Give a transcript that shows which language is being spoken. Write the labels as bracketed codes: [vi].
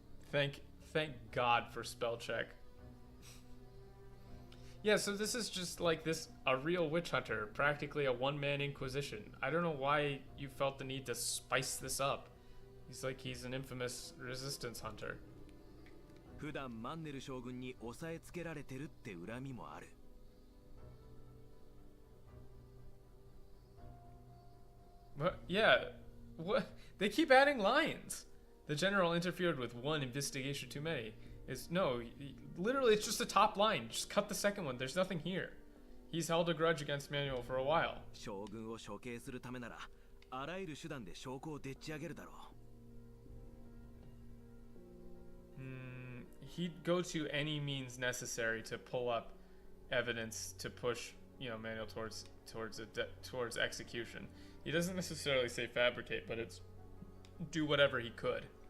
[en] Thank God for spell check. Yeah, so this is just like a real witch hunter, practically a one-man inquisition. I don't know why you felt the need to spice this up. He's an infamous resistance hunter. [ja] 普段マンネル将軍に抑えつけられてるって恨みもある。 [en] What? Yeah. What? They keep adding lines. The general interfered with one investigation too many. Literally it's just a top line. Just cut the second one. There's nothing here. He's held a grudge against Manuel for a while. [ja] 将軍を処刑するためなら、あらゆる手段で証拠をでっち上げるだろう。 [en] He'd go to any means necessary to pull up evidence to push, Manuel towards execution. He doesn't necessarily say fabricate, but it's do whatever he could.